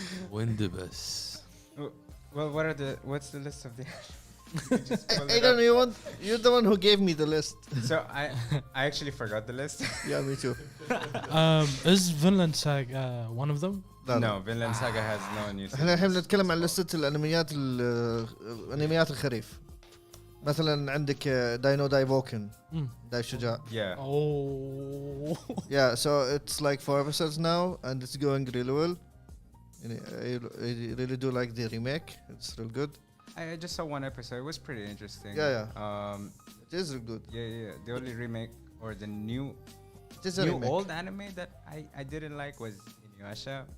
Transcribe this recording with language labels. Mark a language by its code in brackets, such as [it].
[en] Windibus. Well, what's the list of the? I don't know. You're the one who gave me the list. So I actually forgot the list. Yeah, me too. Is Vinland Saga one of them? No, Vinland Saga has no news. [ar] احنا الحين بنتكلم عن لستة الانميات الخريف. مثلا عندك داينو دايفوكن داي شجاع. [en] Yeah. Oh. Yeah, so it's like 4 episodes now and it's going really well. I really do like the remake. It's real good. I just saw one episode. It was pretty interesting. Yeah. It is real good. Yeah. The only remake or the new old anime that I didn't like was Inuyasha.